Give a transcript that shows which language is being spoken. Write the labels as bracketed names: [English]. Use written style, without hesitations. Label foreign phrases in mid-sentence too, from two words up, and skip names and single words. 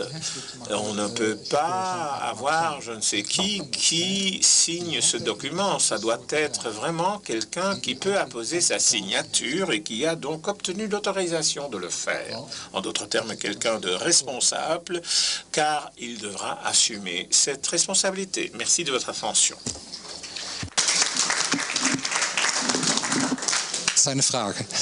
[French] On ne peut pas avoir je ne sais qui signe ce document. Ça doit être vraiment quelqu'un qui peut apposer sa signature et qui a donc obtenu l'autorisation de le faire. En d'autres termes, quelqu'un de responsable, car il devra assumer cette responsabilité. Merci de votre attention. [Dutch] Zijn er vragen?